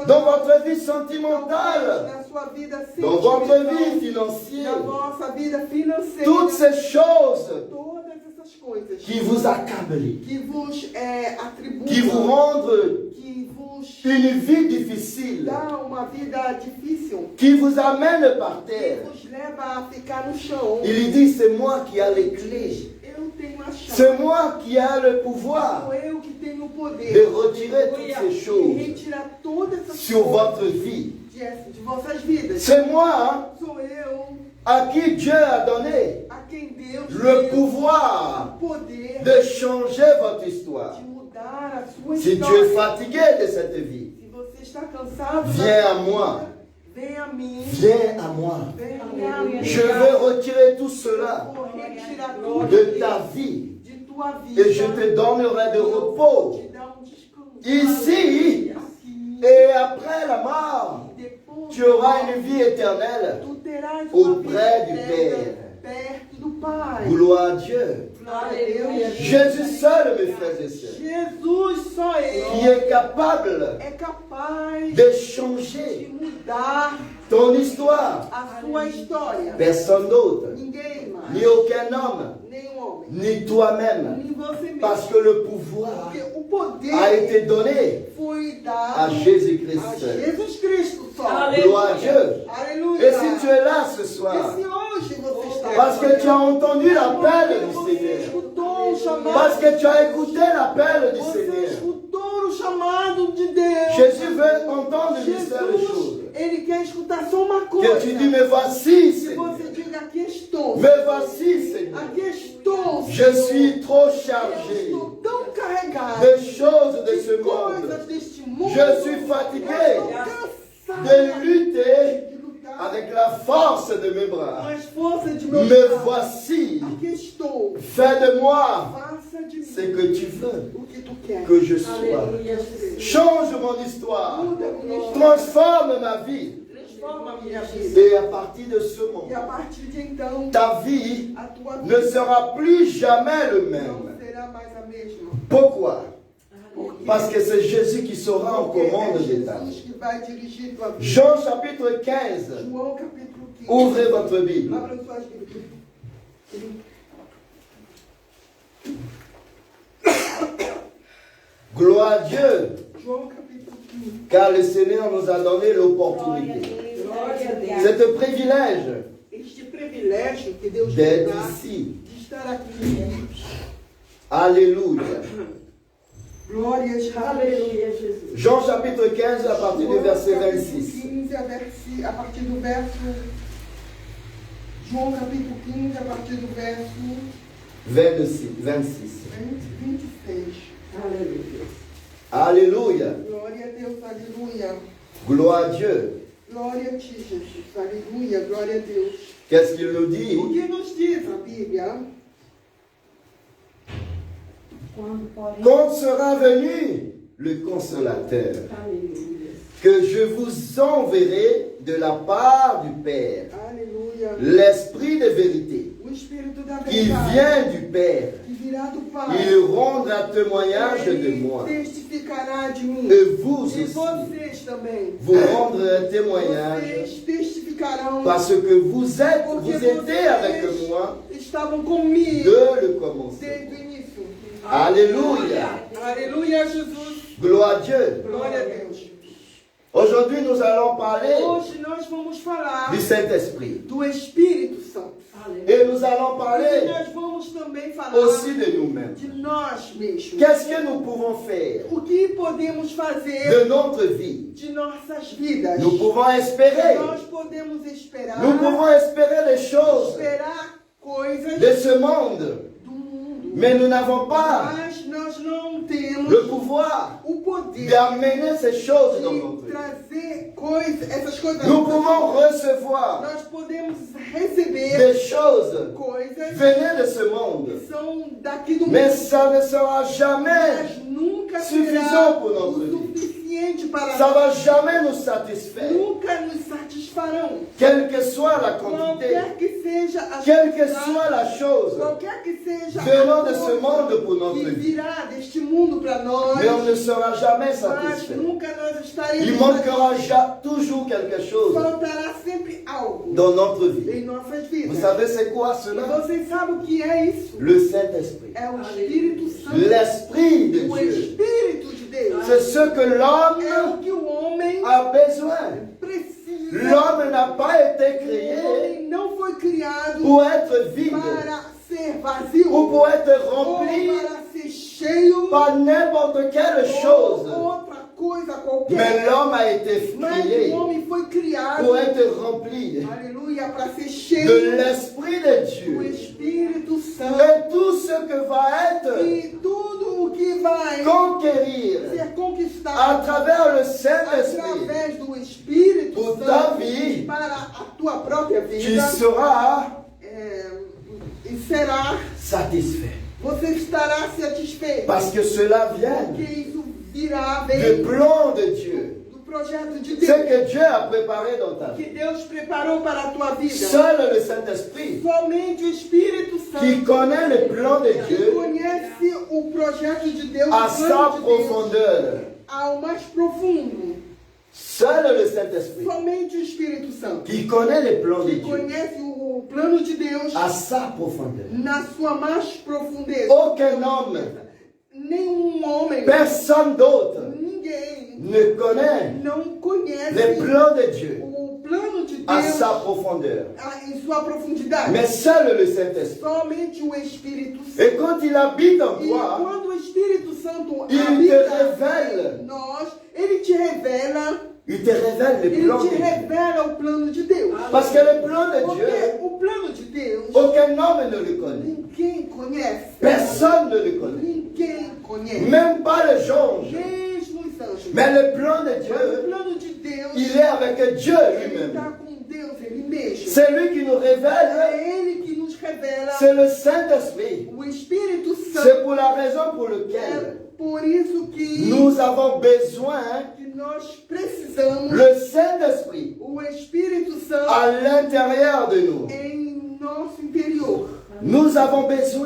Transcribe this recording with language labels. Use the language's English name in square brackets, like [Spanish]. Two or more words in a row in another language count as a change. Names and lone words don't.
[French] dans votre vie [Portuguese] talvez [French] sentimentale, [Portuguese] na sua vida [French] dans votre [Portuguese] sentimental, [French] vie [Portuguese] na [French] financière. [Portuguese] vossa vida financeira, [French] Toutes ces choses [Portuguese] todas essas coisas [French] qui vous accablent, [Portuguese] que vos atribuem, [French] qui vous rendent [Portuguese] que vos [French] une vie difficile, [Portuguese] dá uma vida difícil, [French] qui vous amène par [Portuguese] que [French] terre. [Portuguese] vos leva a ficar no chão. [French] Il dit, c'est moi qui ai les clés. [Portuguese] Eu tenho a chave. [French] C'est moi qui ai le pouvoir [Portuguese] Sou eu que tenho o poder [French] de retirer toutes ces [Portuguese] de [French] choses [Portuguese] retirar todas essas [French] sur [Portuguese] coisas [French] votre vie. [Portuguese] de vossas vidas. [French] C'est moi [Portuguese] Sou eu [French] à qui Dieu a donné [Portuguese] a quem Deus [French] le [Portuguese] deu [French] pouvoir [Portuguese] o poder [French] de changer votre histoire. [Portuguese] de mudar a sua [French] Si tu es [Portuguese] história. [French] fatigué de cette vie, [Portuguese] Se você está cansado, [French] viens à moi. [Portuguese] venha a mim. [French] Viens à moi. [Portuguese] Venha a mim. [French] Je vais retirer tout cela [Portuguese] Vou retirar tudo [French] de ta vie [Portuguese] de tua vida. [French] et je te donnerai de [Portuguese] Eu vou [French] repos [Portuguese] te dar descanso. [French] ici [Portuguese] Assim, [French] et après la mort. [Portuguese] depois [French] Tu auras une vie éternelle [Portuguese] tu terás [French] auprès [Portuguese] uma [French] du [Portuguese] vida [French] Père. [Portuguese] eterna perto do Pai. [French] Gloire à Dieu. [Portuguese] Glória a Deus. [French] Jésus seul, mes frères et sœurs, [Portuguese] Jesus só [French] qui [Portuguese] Ele [French] est capable [Portuguese] é capaz [French] de [Portuguese] de [French] changer [Portuguese] mudar [French] ton histoire. [Portuguese] a sua história. [French] Personne d'autre, [Portuguese] Ninguém mais, [French] ni aucun homme, [Portuguese] nenhum homem, [French] ni toi-même. [Portuguese] nem você mesmo. [French] Parce que le pouvoir [Portuguese] Porque o poder [French] a été donné [Portuguese] foi [French] à [Portuguese] dado [French] Jésus-Christ [Portuguese] a [French] seul. [Portuguese] Jesus Cristo só. Aleluia. [French] Gloire à Dieu. [Portuguese] Aleluia. [French] Et si tu es là ce [Portuguese] E [French] soir, [Portuguese] se hoje você está [French] parce que tu as entendu l'appel [Portuguese] porque [French] du [Portuguese] você [French] Seigneur, [Portuguese] escutou o chamado, [French] parce que tu as écouté l'appel du [Portuguese] você [French] Seigneur, [Portuguese] escutou o chamado de Deus. [French] Jésus veut entendre une seule [Portuguese] Jesus, [French] chose. [Portuguese] Ele quer escutar só uma coisa. [French] Que tu dis, me voici, [Portuguese] Se [French] Seigneur. [Portuguese] você diga, aqui estou. [French] Me voici, Seigneur. [Portuguese] Aqui estou. [French] Je [Portuguese] Senhor. [French] suis trop [Portuguese] Eu [French] chargé [Portuguese] estou tão carregado [French] des choses de ce [Portuguese] de [French] monde [Portuguese] coisas deste mundo. [French] Je suis fatigué [Portuguese] Eu estou cansado [French] de lutter [Portuguese] de lutar [French] avec la force de mes [Portuguese] com [French] bras. [Portuguese] as forças de meu [French] Me [Portuguese] braço. [French] voici. [Portuguese] Aqui estou. [French] Fais de moi [Portuguese] Faça de [French] ce [Portuguese] mim [French] que tu veux [Portuguese] o que tu quer. [French] que je sois. [Portuguese] Aleluia. [French] Change mon histoire. [Portuguese] Muda a minha história. [French] Transforme ma vie. [Portuguese] Transforma a minha vida. [French] Et à partir de ce [Portuguese] E a [French] moment, [Portuguese] partir de então, [French] ta vie [Portuguese] a tua [French] ne [Portuguese] vida [French] sera plus jamais le [Portuguese] não [French] même. [Portuguese] será mais a mesma. [French] Pourquoi? Parce que c'est Jésus qui sera en [Portuguese] Porque [French] commande [Portuguese] é [French] des âmes. [Portuguese] Jesus que vai dirigir tua vida. [French] Jean chapitre 15. [Portuguese] João capítulo 15. [French] Ouvrez votre Bible. [Portuguese] Abra suas Bíblias. [French] Gloire à Dieu, [Portuguese] João capítulo 15. [French] car le Seigneur nous a donné [Portuguese] Glória a [French] l'opportunité. [Portuguese] Deus. Glória a Deus. [French] C'est un privilège [Portuguese] Este privilégio que Deus nos [French] d'être [Portuguese] dá [French] ici. [Portuguese] de estar aqui. [French] Alléluia. [Portuguese] Glórias, aleluia, Jesus. [French] Jean chapitre 15 à partir du verset [Portuguese] João capítulo [French] 26. [Portuguese] 15, a partir do verso. João capítulo 15, a partir do verso 26. 26. Aleluia. [French] Alléluia. [Portuguese] Glória a Deus, aleluia. [French] Gloire à Dieu. [Portuguese] Glória a ti, Jesus. Aleluia, glória a Deus. [French] Qu'est-ce qu'il nous dit? [Portuguese] O que nos diz a Bíblia? [French] Quand sera venu le consolateur, [Portuguese] Aleluia. [French] que je vous enverrai de la part du Père, [Portuguese] Aleluia. [French] l'Esprit de vérité, [Portuguese] O Espírito da [French] qui [Portuguese] verdade [French] vient du Père, [Portuguese] que virá do Pai. [French] il rendra témoignage de [Portuguese] Ele [French] moi. [Portuguese] testificará de mim. [French] Et vous [Portuguese] E [French] aussi, [Portuguese] vocês também. [French] vous rendrez témoignage [Portuguese] Vocês testificarão. [French] parce que vous étiez avec moi [Portuguese] estavam comigo [French] de le commencer. [Portuguese] desde o início. [French] Alléluia. [Portuguese] Aleluia, Jesus. [French] Gloire à Dieu. [Portuguese] Glória a Deus. [French] Aujourd'hui, nous allons parler [Portuguese] Hoje nós vamos falar [French] du Saint-Esprit. [Portuguese] do Espírito Santo. [French] Et nous allons [Portuguese] E [French] parler [Portuguese] nós vamos também falar [French] aussi de nous-mêmes. [Portuguese] de nós mesmos. [French] Qu'est-ce que nous pouvons faire [Portuguese] O que podemos fazer [French] de notre vie? [Portuguese] de nossas vidas. [French] Nous pouvons espérer. [Portuguese] Nós podemos esperar. [French] Nous pouvons espérer les choses [Portuguese] Esperar coisas [French] de ce monde. [Portuguese] do mundo. [French] Mais nous n'avons pas [Portuguese] Mas nós não temos [French] le pouvoir [Portuguese] o poder [French] d'amener ces choses dans [Portuguese] de [French] notre vie. [Portuguese] trazer coisas, essas coisas. [French] Nous pouvons recevoir [Portuguese] Nós podemos receber [French] des choses [Portuguese] coisas [French] venant de ce monde. [Portuguese] que são daqui do [French] Mais [Portuguese] mundo. [French] ça ne sera jamais, [Portuguese] Mas nunca [French] suffisant [Portuguese] será [French] pour notre [Portuguese] o [French] vie. [Portuguese] suficiente para [French] ça [Portuguese] nós. [French] va jamais nous satisfaire. [Portuguese] Nunca nos satisfarão. [French] Quelle que soit la quantité, [Portuguese] Qualquer que seja a [French] quelle que [Portuguese] quantidade, [French] soit la chose [Portuguese] qualquer que seja [French] venant [Portuguese] a [French] de ce [Portuguese] coisa [French] monde pour notre [Portuguese] que [French] vie. [Portuguese] virá deste mundo para nós, [French] Mais on ne sera jamais [Portuguese] mas [French] satisfait. [Portuguese] nunca nós estaremos [French] Il manquera [Portuguese] satisfeitos. [French] toujours quelque chose [Portuguese] Faltará sempre algo [French] dans notre vie. [Portuguese] em nossas [French] Vous [Portuguese] vidas. [French] savez c'est quoi [Portuguese] E [French] cela? [Portuguese] vocês sabem o que é isso? [French] Le Saint-Esprit. [Portuguese] É o Espírito Santo. [French] L'Esprit de [Portuguese] O [French] Dieu. [Portuguese] Espírito de Deus. [French] C'est ce que [Portuguese] É [French] l'homme [Portuguese] o que o homem [French] a besoin. [Portuguese] precisa. [French] L'homme n'a pas été [Portuguese] O [French] créé [Portuguese] homem não foi criado [French] pour être vide [Portuguese] para ser vazio [French] ou pour être [Portuguese] ou [French] rempli [Portuguese] para ser cheio [French] par n'importe quelle chose. [Portuguese] ou outra coisa qualquer. [French] Mais l'homme a été [Portuguese] Mas [French] créé [Portuguese] o homem foi criado, [French] pour être rempli [Portuguese] aleluia, para ser [French] de [Portuguese] cheio [French] l'Esprit de [Portuguese] do [French] Dieu. [Portuguese] Espírito Santo. [French] Et tout ce que va être [Portuguese] E tudo o que vai [French] conquérir [Portuguese] ser [French] à [Portuguese] conquistado [French] travers le Saint-Esprit, [Portuguese] através do Espírito [French] Pour ta [Portuguese] Santo [French] vie, [Portuguese] para a tua própria [French] tu [Portuguese] vida [French] seras [Portuguese] e será, [French] satisfait. [Portuguese] você estará satisfeito. [French] Parce que cela vient [Portuguese] Porque isso virá, [French] du [Portuguese] vem [French] plan de Dieu. [Portuguese] do projeto de [French] Ce [Portuguese] Deus [French] que Dieu a préparé dans ta [Portuguese] que [French] vie. [Portuguese] Deus preparou para a tua vida. [French] Seul le Saint-Esprit [Portuguese] Somente o Espírito Santo [French] qui connaît le plan de [Portuguese] que [French] Dieu [Portuguese] conhece o projeto de Deus, [French] à [Portuguese] o [French] sa [Portuguese] plano de Deus, [French] profondeur. [Portuguese] ao mais profundo. [French] Seul le Saint-Esprit [Portuguese] Somente o Espírito Santo [French] qui connaît le plan de [Portuguese] que [French] Dieu [Portuguese] conhece o plano de Deus [French] à sa profondeur. [Portuguese] na sua mais profundeza. [French] Aucun homme, [Portuguese] Nenhum homem, [French] personne d'autre [Portuguese] ninguém [French] ne connaît [Portuguese] não conhece [French] le plan de Dieu [Portuguese] o plano de [French] à [Portuguese] Deus [French] sa profondeur. [Portuguese] em sua profundidade. [French] Mais seul le Saint-Esprit. [Portuguese] Somente o Espírito Santo. [French] Et quand il habite en [Portuguese] E [French] toi, [Portuguese] quando o Espírito Santo [French] il te [Portuguese] habita [French] révèle. [Portuguese] em nós, ele te revela, [French] il te révèle le [Portuguese] ele [French] plan [Portuguese] te [French] de Dieu. [Portuguese] revela o plano de Deus. [French] Parce que le plan de [Portuguese] Porque [French] Dieu, [Portuguese] o plano de Deus, [French] aucun homme ne le connaît. [Portuguese] ninguém conhece. [French] Personne ne le connaît. [Portuguese] Ninguém conhece. [French] Même pas les anges. [Portuguese] Mesmo os anjos. [French] Mais le plan de [Portuguese] Mas o [French] Dieu, [Portuguese] plano de Deus, [French] il est avec Dieu [Portuguese] ele [French] lui-même. [Portuguese] está com Deus, ele mesmo. [French] C'est lui qui nous révèle. [Portuguese] É ele que nos revela [French] C'est le Saint-Esprit. [Portuguese] o Espírito [French] C'est [Portuguese] Santo. [French] pour la raison pour [Portuguese] É [French] laquelle [Portuguese] por isso que [French] nous avons besoin [Portuguese] nós precisamos [French] le Saint-Esprit [Portuguese] o Espírito Santo [French] à l'intérieur de nous. [Portuguese] em nosso interior. [French] Nous avons besoin